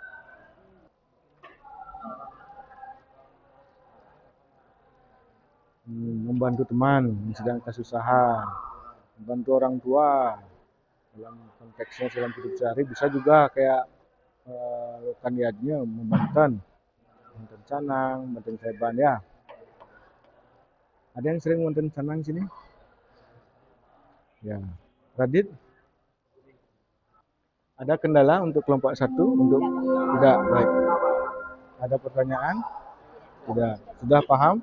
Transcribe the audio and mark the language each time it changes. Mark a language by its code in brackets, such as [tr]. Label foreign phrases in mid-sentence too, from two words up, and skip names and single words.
[id] Membantu teman yang sedang kesusahan, membantu orang tua dalam konteksnya dalam hidup sehari, bisa juga kayak lakukan yadnya membanten canang, membanten saiban ya. Ada yang sering membanten canang sini? Ya. Radit? Ada kendala untuk kelompok 1? Untuk tidak, baik. Ada pertanyaan? Tidak. Sudah paham?